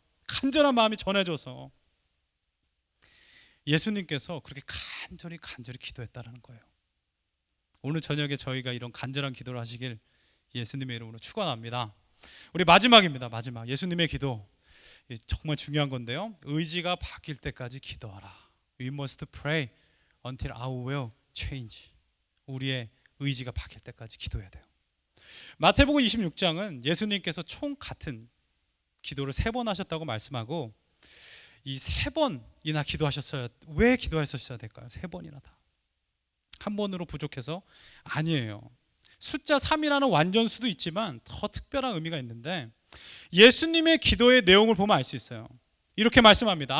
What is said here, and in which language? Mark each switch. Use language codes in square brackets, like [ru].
[ko] 간절한 마음이 전해져서. 예수님께서 그렇게 간절히 기도했다라는 거예요. 오늘 저녁에 저희가 이런 간절한 기도를 하시길 예수님의 이름으로 축원합니다. 우리 마지막입니다. 마지막 예수님의 기도, 정말 중요한 건데요, 의지가 바뀔 때까지 기도하라. [en] We must pray until our will change. [ko] 우리의 의지가 바뀔 때까지 기도해야 돼요. 마태복음 26장은 예수님께서 총 같은 기도를 3번 하셨다고 말씀하고, 이 3번이나 기도하셨어야, 왜 기도하셨어야 될까요? 3번이나 다. 한 번으로 부족해서? 아니에요. 숫자 3이라는 완전수도 있지만 더 특별한 의미가 있는데, 예수님의 기도의 내용을 보면 알 수 있어요. 이렇게 말씀합니다.